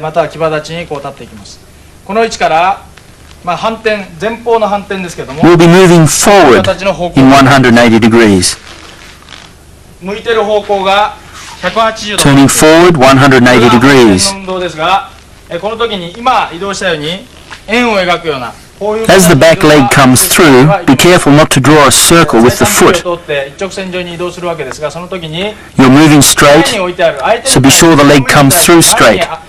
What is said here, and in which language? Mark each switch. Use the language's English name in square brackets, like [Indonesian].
[Japanese] またはキバ立ちにこう立っていきます。この位置から、反転、前方の反転ですけども、 [English] We'll be moving forward in 180 degrees. [Japanese] 向いてる方向が180度。 [English] Turning forward 180 degrees. [Japanese] 運動ですが、この時に今移動したように円を描くような。 [English] As the back leg comes through, be careful not to draw a circle with the foot. You're moving straight, so be sure the leg comes through straight.